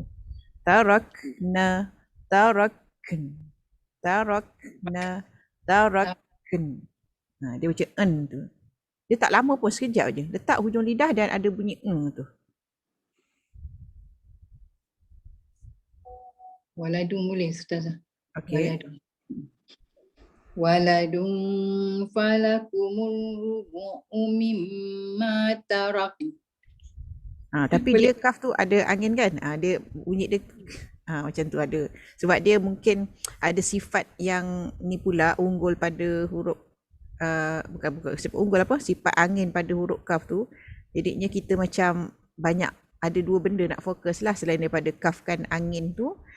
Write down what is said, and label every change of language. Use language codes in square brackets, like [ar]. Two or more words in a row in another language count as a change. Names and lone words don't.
[ar] تركن، تركن، تركن، تركن. [ms] Dia macam en tu. Dia tak lama pun, sekejap je. Letak hujung lidah dan ada bunyi tu. Waladun boleh Ustazah. Okey. [ar] ولد فلكم الربع مما ترك. [ms] Tapi dia kaf tu ada angin kan? Dia bunyi dia macam tu ada. Sebab dia mungkin ada sifat yang ni pula unggul pada huruf bukan sifat unggul apa? Sifat angin pada huruf kaf tu. Jadinya kita macam banyak ada dua benda nak fokus lah selain daripada kaf kan angin tu.